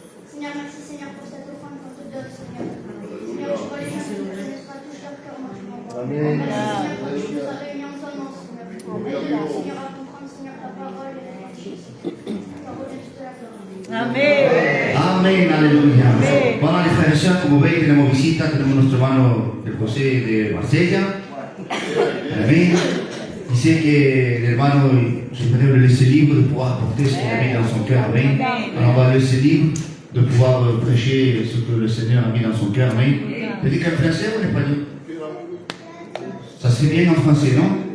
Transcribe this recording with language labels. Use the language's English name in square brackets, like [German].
[French] Seigneur, merci Seigneur pour cette offrande qu'on te donne, Seigneur. Seigneur, je vois les gens qui ne connaissent pas touche leur cœur maintenant. Amen. Merci Seigneur pour que tu nous as réunis en ton nom, Seigneur. Aide-nous, Seigneur, à comprendre, Seigneur, ta parole et la justice. Ta parole est juste la gloire. [Spanish] Amén. Amén, aleluya. Bueno, [French] les frères et sœurs, [Spanish] como veis, tenemos visita, tenemos nuestro hermano del José de Marsella. Amén. Dice que el hermano [French] supérieur le laisse libre de pouvoir porter ce qu'il a mis dans son cœur. Amén. Alors on va le laisser libre de pouvoir prêcher ce que le Seigneur a mis dans son cœur. Amén. Prédica en français ou en espagnol? Ça serait bien en français, non?